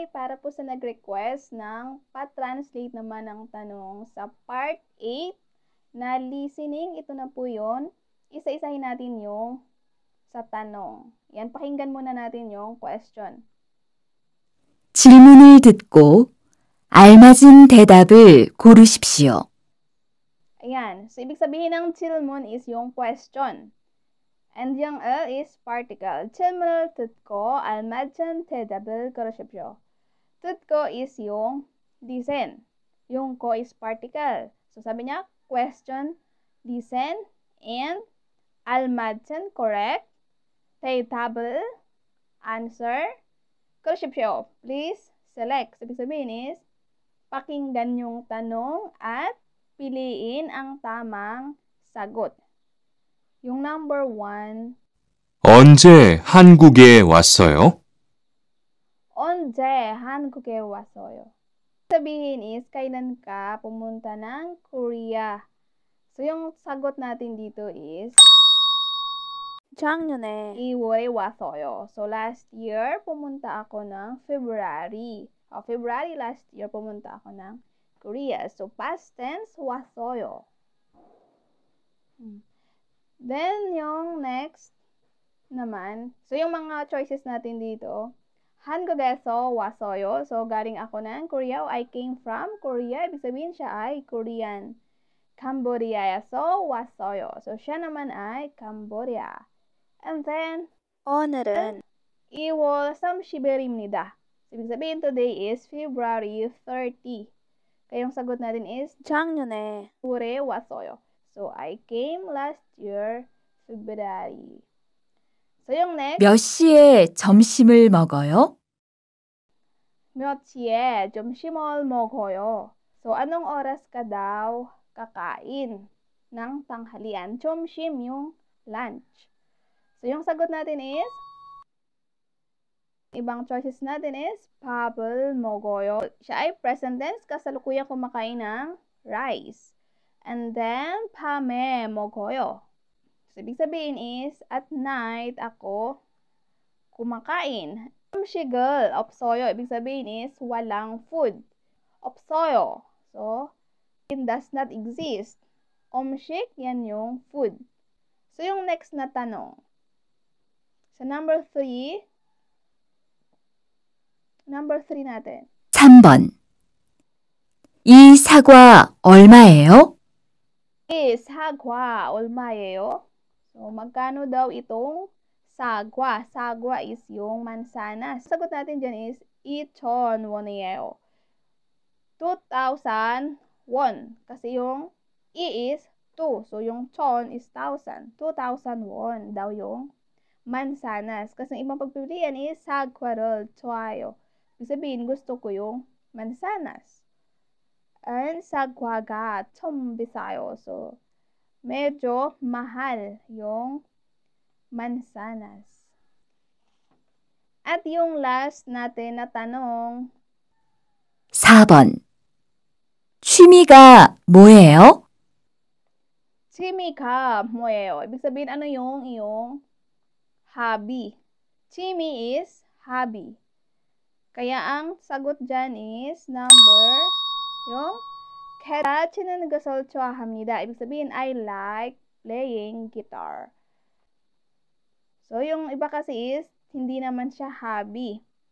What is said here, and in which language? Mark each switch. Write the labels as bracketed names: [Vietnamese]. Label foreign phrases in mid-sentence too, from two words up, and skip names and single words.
[Filipino] para po sa nag-request ng pa-translate naman ng tanong sa part 8 na listening. Ito na po yun. Isa-isahin natin yung sa tanong. Yan, pakinggan muna natin yung question. [Korean] 질문을 듣고 알맞은 대답을 고르십시오. [Filipino] Ayan. So, ibig sabihin ng 질문 is yung question. [English] And yung is particle. [Korean] 질문을 듣고 알맞은 대답을 고르십시오. [English] 듣고 is yung listen. Yung ko is particle. [Filipino] So, sabi niya, [English] question, listen, and 알맞은, correct. 대답을, answer. 고르십시오. Please select. [Filipino] So, ibig sabihin is, pakinggan yung tanong at piliin ang tamang sagot. Yung number 1, [Korean] 언제 한국에 왔어요? 언제 한국에 왔어요? [Filipino] Sabihin is, kailan ka pumunta ng Korea? So, yung sagot natin dito is, [Korean] 작년에 2월에 왔어요. [Filipino] So, [English] last year, [Filipino] pumunta ako ng February. [English] February last year, [Filipino] pumunta ako ng Korea. So, [English] past tense, [Filipino] 왔어요. Then, yung next naman, so yung mga choices natin dito, [Korean] 한국에서 왔어요. [Filipino] So, galing ako ng Korea. [English] I came from Korea. [Filipino] Ibig sabihin siya ay Korean. [Korean] 캄보디아에서 왔어요. [Filipino] So, siya naman ay Cambodia. [English] And then, [Korean] 오늘은 2월 30일입니다. [English] So, [Filipino] ibig sabihin [English] today is February 30. [Filipino] Kaya yung sagot natin is [Korean] 작년에 올해 왔어요. [English] So, I came last year, February. [Filipino] So, yung next, [Korean] 몇 시에 점심을 먹어요? 몇 시에 점심을 먹어요? [Filipino] So, anong oras ka daw kakain ng tanghalian? 점심 yung lunch. So, yung sagot natin is, ibang choices natin is, [Korean] 밥을 먹어요. [Filipino] Siya ay [English] present tense, [Filipino] kasalukuyang kumakain ng rice. [English] And then, [Korean] 밤에 먹어요. [Filipino] So, ibig sabihin is, [English] at night [Filipino] ako kumakain. [Korean] 음식을 없어요. [Filipino] Ibig sabihin is, walang food. [Korean] 없어요. [English] So, it does not exist. [Korean] 음식, [Filipino] yan yung food. So, yung next na tanong. So, number 3 natin. [Korean] 3번. 이 사과 얼마예요? 이 사과 얼마예요? [Filipino] So, magkano daw itong sagwa? Sagwa is yung mansanas. Sagot natin dyan is 2,000원이에요. 2,000 won. Kasi yung is 2. So, yung chon is 1,000. 2,000 won daw yung mansanas. Kasi yung ibang pagpipilian is [Korean] sagwa를 좋아해요. [Filipino] Ibig sabihin, gusto ko yung mansanas. [Korean] And sagwa가 좀 비싸요. [Filipino] So, medyo mahal yung mansanas. At yung last natin na tanong, [Korean] 4번. 취미가 뭐예요? 취미가 뭐예요? [Filipino] Ibig sabihin, ano yung iyong hobby? 취미 [English] is hobby. [Filipino] Kaya ang sagot dyan is number, yung [Korean] 기타 치는 것을 좋아합니다. [Filipino] Ibig sabihin, [English] I like playing guitar. [Filipino] So, yung iba kasi is, hindi naman siya hobby.